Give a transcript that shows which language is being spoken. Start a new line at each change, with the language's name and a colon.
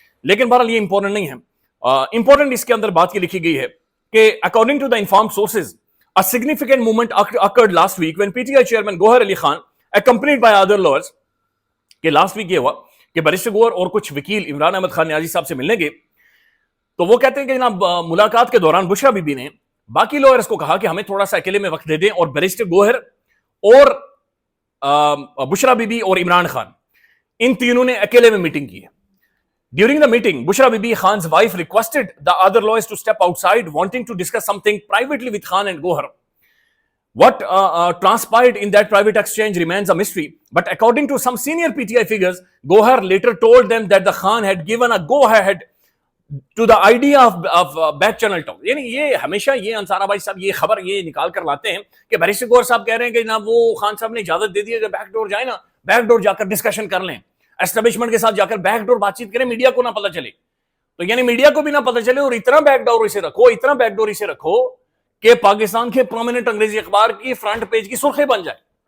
Hindi: लेकिन बहरहाल ये इंपॉर्टेंट नहीं है, इंपॉर्टेंट इसके अंदर बात की लिखी गई है कि
English: according to the informed sources a significant movement occurred last week when PTI chairman Gohar Ali Khan accompanied by other lawyers,
Hindi: कि लास्ट वीक ये हुआ कि बैरिस्टर गोहर और कुछ वकील इमरान अहमद खान न्याजी साहब से मिलने गए। तो वो कहते हैं कि जनाब मुलाकात के दौरान बुशरा बीबी ने बाकी लॉयर्स को कहा कि हमें थोड़ा सा अकेले में वक्त दे दें, और बैरिस्टर गोहर और बुशरा बीबी और इमरान खान, इन तीनों ने अकेले में मीटिंग की है।
English: During the meeting, Bushra Bibi, Khan's wife, requested the other lawyers to step outside, wanting to discuss something privately with Khan and Gohar. What transpired in that private exchange remains a mystery. But according to some senior PTI figures, Gohar later told them that the Khan had given a go-ahead to the idea of back channel talk.
Hindi: यानी ये हमेशा ये अंसारा भाई साहब ये खबर ये निकाल कर लाते हैं कि बैरिस्टर गोहर साहब कह रहे हैं कि ना वो खान साहब ने इजाजत दे दी है कि बैकडोर जाए ना, बैकडोर जाकर डिस्कशन कर लें, एस्टेब्लिशमेंट के साथ जाकर बैकडोर बातचीत करें, मीडिया को ना पता चले। तो यानी मीडिया को भी ना पता चले, और इतना बैकडोर इसे रखो, इतना बैकडोर इसे रखो कि पाकिस्तान के प्रोमिनेंट अंग्रेजी अखबार की फ्रंट पेज की सुर्खी बन जाए।